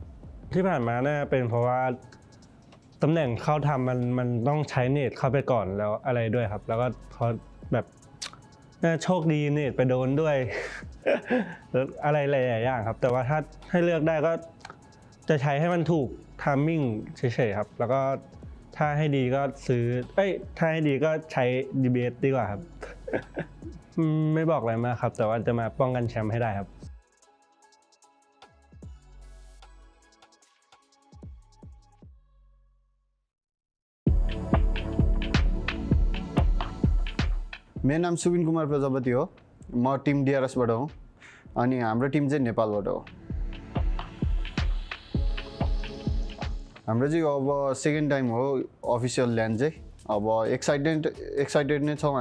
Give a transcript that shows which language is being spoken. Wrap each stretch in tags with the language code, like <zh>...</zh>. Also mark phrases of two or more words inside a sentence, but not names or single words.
<th>ที่ผ่านมาน่าเป็นเพราะว่าตำแหน่งเข้าทำมันต้องใช้เนตเข้าไปก่อนแล้วอะไรด้วยครับแล้วก็พอแบบน่าโชคดีเนตไปโดนด้วย แล้วอะไรหลายๆอย่างครับแต่ว่าถ้าให้เลือกได้ก็จะใช้ให้มันถูกไทมิ่งเฉยๆครับแล้วก็ถ้าให้ดีก็ซื้อถ้าให้ดีก็ใช้ DBS ดีกว่าครับ ไม่บอกอะไรมากครับแต่ว่าจะมาป้องกันแชมป์ให้ได้ครับ</th> <ne>मेरो नाम सुबिन कुमार प्रजापति हो म टिम DRS बाट हो अनि हाम्रो टिम चाहिँ नेपालबाट हो हाम्रो चाहिँ अब</ne> <en>second time</en> <ne>हो</ne> <en>official land</en> <ne>चाहिँ अब एक्साइटेड नै छौँ</ne>